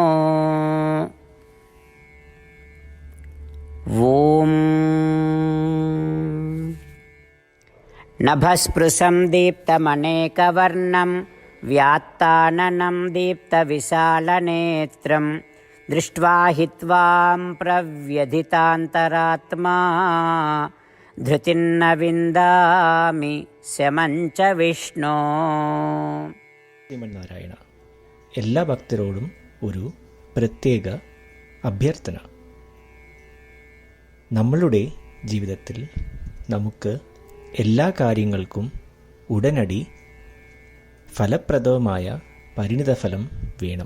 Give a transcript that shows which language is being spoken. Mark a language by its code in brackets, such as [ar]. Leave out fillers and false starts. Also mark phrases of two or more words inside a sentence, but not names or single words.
[sa] ॐ नभस्पृशं दीप्तमनेकवर्णं व्यात्ताननं दीप्तविशालनेत्रं दृष्ट्वा हि त्वां प्रव्यथितान्तरात्मा धृतिन्न विन्दामि शमं च विष्णो. [ml] ശ്രീമന്നാരായണ, എല്ലാ ഭക്തരോടും ഒരു പ്രത്യേക അഭ്യർത്ഥന. നമ്മളുടെ ജീവിതത്തിൽ നമുക്ക് എല്ലാ കാര്യങ്ങൾക്കും ഉടനടി ഫലപ്രദമായ പരിണിതഫലം വേണം.